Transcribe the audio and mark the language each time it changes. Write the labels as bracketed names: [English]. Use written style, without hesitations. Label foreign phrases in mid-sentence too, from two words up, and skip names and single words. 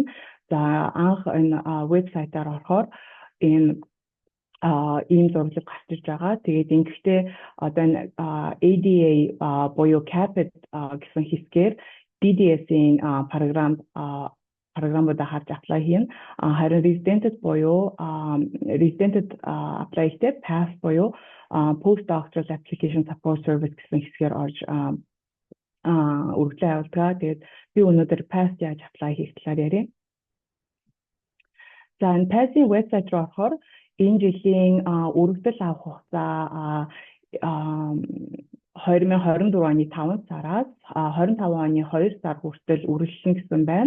[Mongolian] За анх энэ вебсайтаар орохоор энэ ийм зураглал гарч ирж байгаа. Тэгээд ингэхдээ одоо энэ ADA буюу CAPET гэсэн хэсгээр DDS-ийн програмуудаа харж apply хийн. Харин resident apply хийхдээ PASS буюу Postdoctoral Application Support Service гэсэн хэсгээр орж өргөдлөө явуулдаг. Тэгээд би өнөөдөр PASS яаж apply хийх талаар ярив. За энэ PASS-ийн вебсайт руу орохоор энэ жилийн өргөдөл авах хугацаа 2024 оны 5 сараас 25 оны 2 сар хүртэл үргэлжлэн гэсэн байна.